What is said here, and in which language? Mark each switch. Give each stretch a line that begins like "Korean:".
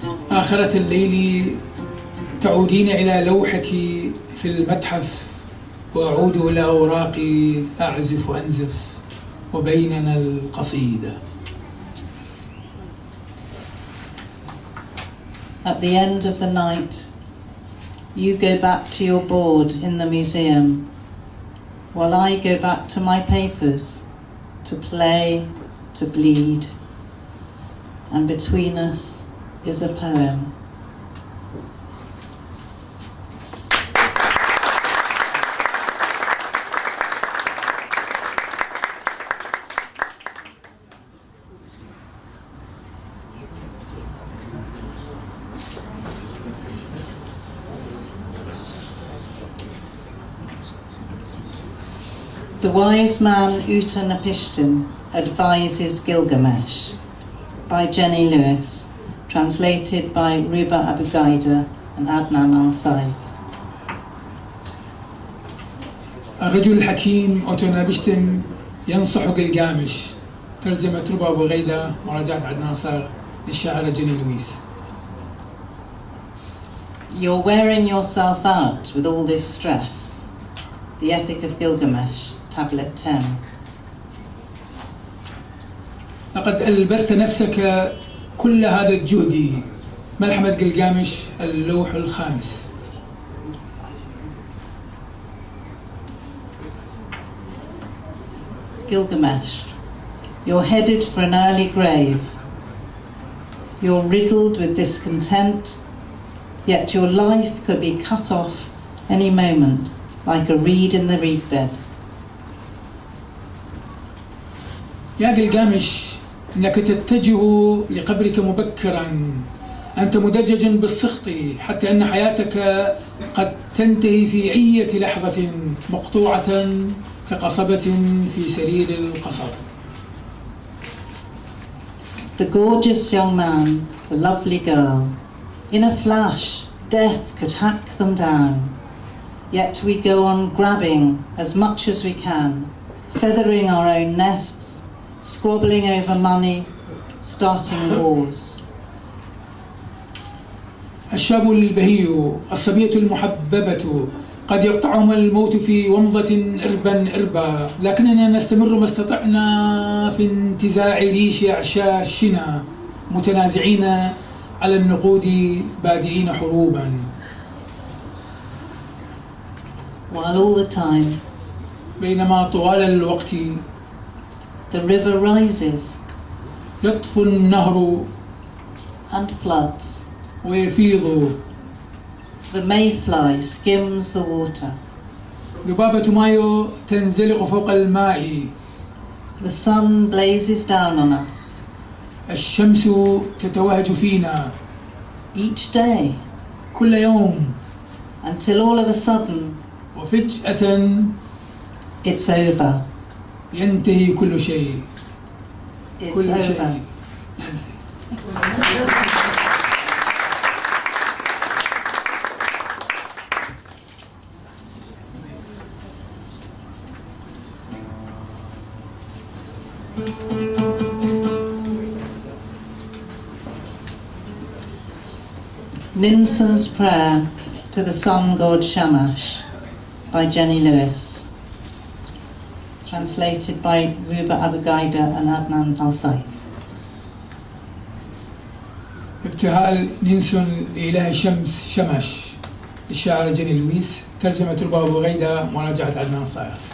Arabic: آخرة الليل تعودين إلى لوحك في المتحف وأعود إلى أوراقي أعزف وأنزف وبيننا القصيدة.
English: At the end of the night, you go back to your board in the museum, while I go back to my papers, to play, to bleed, and between us is a poem. The wise man Utanapishtim advises Gilgamesh, by Jenny Lewis, translated by Ruba Abugaida and Adnan Sayegh.
Arabic: الرجل الحكيم أوتونابشتم ينصح جلجامش. ترجمة ربا أبوغيدة، مراجعة عدنان صاغ للشاعرة جيني لويس.
English: You're wearing yourself out with all this stress. The Epic of Gilgamesh, Tablet 10.
Arabic: لقد ألبست نفسك كل هذا الجهد. ملحمة جلجامش، اللوح الخامس.
English: Gilgamesh, you're headed for an early grave. You're riddled with discontent, yet your life could be cut off any moment, like a reed in the reed bed.
Arabic: يا جلجامش، إنك تتجه لقبرك مبكرا. أنت مدجج بالسخط حتى أن حياتك قد تنتهي في أي لحظة، مقطوعة كقصبة في سرير القصر.
English: The gorgeous young man, the lovely girl, in a flash, death could hack them down. Yet we go on grabbing as much as we can, feathering our own nests, squabbling over money, starting wars.
Arabic: الشاب البهي، الصبية المحببة، قد يقطعهم الموت في ومضة إربا إربا، لكننا نستمر ما استطعنا في انتزاع ريش أعشاشنا، متنازعين على النقود، بادئين حروبا.
English: While all the time,
Arabic: بينما طوال الوقت
English: the river rises
Arabic: يطفو النهر
English: and floods.
Arabic: ويفيض.
English: The mayfly skims the water.
Arabic: ذبابة مايو تنزلق فوق الماء.
English: The sun blazes down on us.
Arabic: الشمس تتوهج فينا.
English: Each day.
Arabic: كل يوم.
English: Until all of a sudden.
Arabic: وفجأة.
English: It's over.
Arabic: ينتهي كل شيء.
English: It's
Arabic: كل
English: over.
Arabic: شيء.
English: Ninson's Prayer to the Sun God Shamash by Jenny Lewis. Translated by Ruba Abugaida and Adnan Al-Sayegh.
Arabic: ابتهال نينسون لإله الشمس شمش للشاعرة جيني لويس. ترجمة ربا أبو غيدة، مراجعة عدنان صايغ.